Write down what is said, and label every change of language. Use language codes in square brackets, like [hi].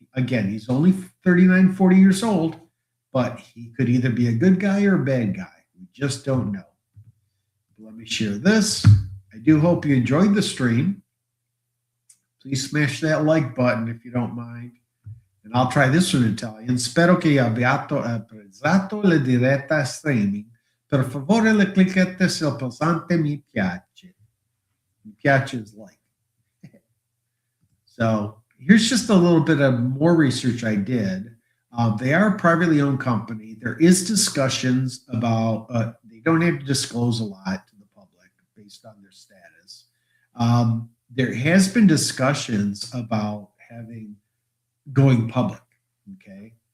[en] Again, he's only 39, 40 years old, but he could either be a good guy or a bad guy. We just don't know. Let me share this. I do hope you enjoyed the stream. Please smash that like button if you don't mind. And I'll try this one in Italian. [it] Spero che abbiate apprezzato la diretta streaming. Per favore, le cliccate sul pulsante mi piace. [en] Mi piace is like. So here's just a little bit of more research I did. They are a privately owned company. There is discussions about, they don't have to disclose a lot to the public based on their status. There has been discussions about going public, okay?